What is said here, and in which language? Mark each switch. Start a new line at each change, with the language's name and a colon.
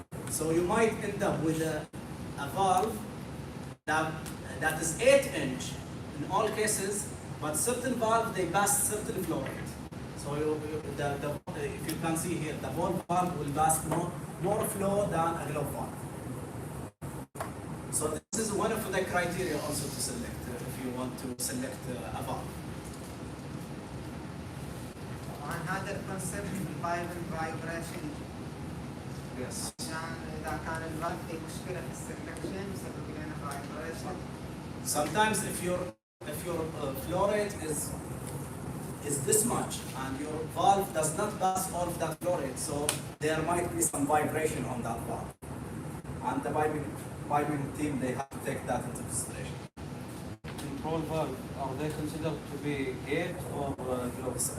English: So you might end up with a valve that is 8-inch in all cases, but certain valves they pass certain flow rate. So if you can see here, the ball valve will pass more flow than a globe valve. So this is one of the criteria also to select if you want to select a valve.
Arabic: طبعا هذا الكونسيبت البايبل فايبريشن.
English: Yes.
Arabic: عشان اذا كان الفالف في مشكله في السلكشن يسبب لنا فايبريشن.
English: Sometimes if your flow rate is this much, and your valve does not pass all of that flow rate, so there might be some vibration on that valve. And the piping team, they have to take that into consideration. Control valve, are they considered to be gate or gloves?